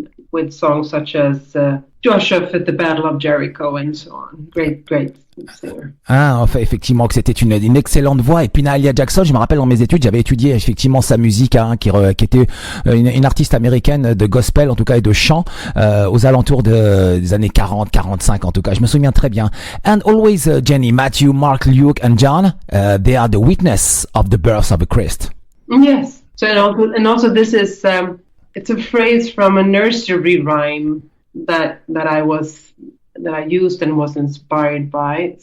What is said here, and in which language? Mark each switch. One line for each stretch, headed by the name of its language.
English: With songs such as Joshua at the Battle of Jericho and so on. Great singer.
French: Enfin, effectivement, que c'était une excellente voix. Et puis Nehelia Jackson, je me rappelle dans mes études, j'avais étudié effectivement sa musique, qui était une artiste américaine de gospel, en tout cas, et de chant, aux alentours des années 40, 45, en tout cas. Je me souviens très bien.
English: And always, Jenny, Matthew, Mark, Luke, and John, they are the witness of the birth of a Christ. Yes. So, and also this is, it's a phrase from a nursery rhyme that I used and was inspired by.